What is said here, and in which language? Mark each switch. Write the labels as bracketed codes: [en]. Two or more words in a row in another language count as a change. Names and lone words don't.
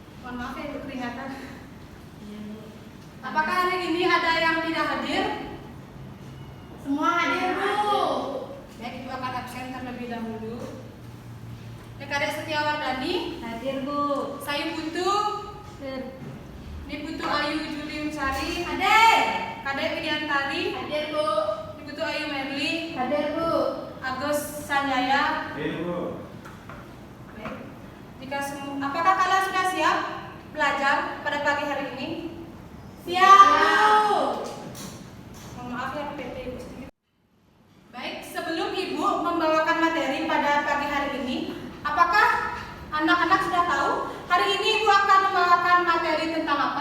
[id] Mohon maaf ya Ibu keringatan. Apakah hari ini ada yang tidak hadir? Semua hadir, Bu. Baik, Ibu akan absen terlebih dahulu. Adik Setiawardani, Hadir, Bu. saya Putu, ini Putu Ayu Julium Sari, Hadir. Kadek Widiantari, Hadir, Bu. ini Putu Ayu Merli, Hadir, Bu. Agus Sanjaya. Bu. Baik. Apakah kalian sudah siap belajar pada pagi hari ini? Siap, Bu. Mohon maaf ya PT Ibu sedikit. Baik, sebelum Ibu membawakan materi pada pagi hari ini, apakah anak-anak sudah tahu hari ini Ibu akan membawakan materi tentang apa?